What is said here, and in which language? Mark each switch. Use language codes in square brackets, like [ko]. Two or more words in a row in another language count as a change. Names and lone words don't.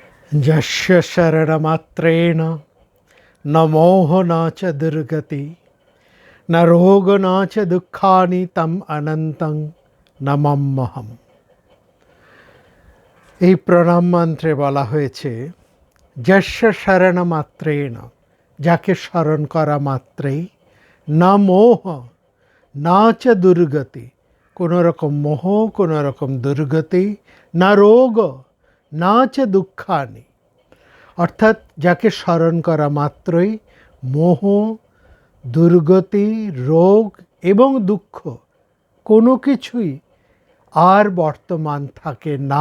[sa] यस्य शरणमात्रेण न मोह न च दुर्गति न रोग न च दुःखानि तम अनन्तं নমাম্যহম। [bn] এই প্রণাম মন্ত্রে বলা হয়েছে [sa] যস্য শরণমাত্রেণ, [bn] যাকে স্মরণ করা মাত্রেই, [sa] না মোহ না চ দুর্গতি, [bn] কোনো রকম মোহ কোনো রকম দুর্গতি, [sa] না রোগ না চ দুঃখানি, [bn] অর্থাৎ যাকে স্মরণ করা মাত্রই মোহ, দুর্গতি, রোগ এবং দুঃখ কোনো কিছুই আর বর্তমান থাকে না।